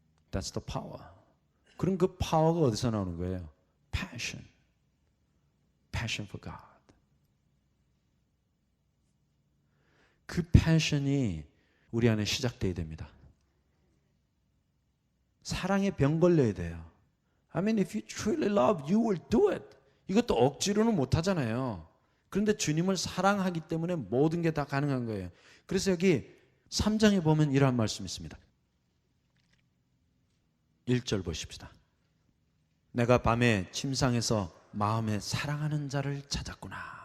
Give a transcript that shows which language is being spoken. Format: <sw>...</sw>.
<en>That's the power.</en> <ko>그럼 그 파워가 어디서 나오는 거예요?</ko> <en>Passion. Passion for God.</en> <ko>그 패션이 우리 안에 시작돼야 됩니다. 사랑에 병 걸려야 돼요.</ko> <en>I mean, if you truly love, you will do it.</en> <ko>이것도 억지로는 못 하잖아요. 그런데 주님을 사랑하기 때문에 모든 게 다 가능한 거예요. 그래서 여기 3장에 보면 이러한 말씀이 있습니다. 1절 보십시다. 내가 밤에 침상에서 마음에 사랑하는 자를 찾았구나.</ko>